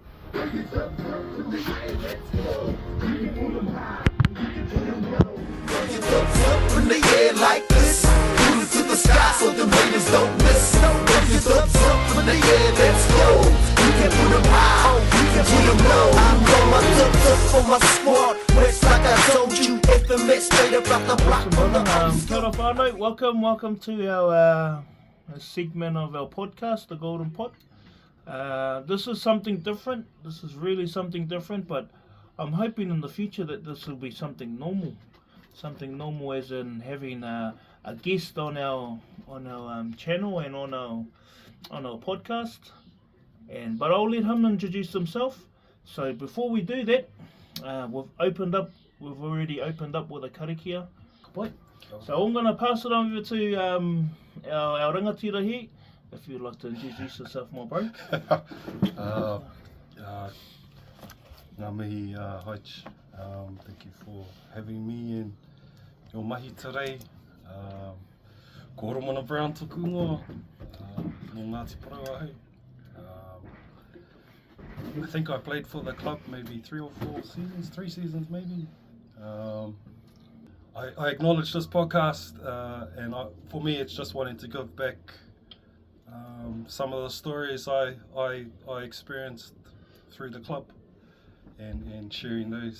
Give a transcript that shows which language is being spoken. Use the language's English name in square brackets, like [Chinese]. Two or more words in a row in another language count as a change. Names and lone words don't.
[English] In the air like this, shoot it to the sky so the raiders don't miss. Up in the air, let's go. You can put them high, you can put them low. I'm on my dup for my squad. West like I told you, infamous straight up out the block on the [Māori] Kia ora whānau, [English] welcome to our segment of our podcast, The Golden Pot. This is something different. This is really something different, but I'm hoping in the future that this will be something normal. Something normal as in having a guest on our channel and on our podcast. But I'll let him introduce himself. So before we do that, we've already opened up with a karakia. So I'm going to pass it over to our rangatira here. If you'd like to introduce yourself, my bro. [Māori] Ngā mihi, Haich. [English] Thank you for having me in your mahi today. [Māori] Ko Horomoana Brown tuku ingoa, no Ngāti Parawahi. [English] I think I played for the club maybe 3 seasons maybe. I acknowledge this podcast, and for me it's just wanting to give back some of the stories I experienced through the club and sharing those.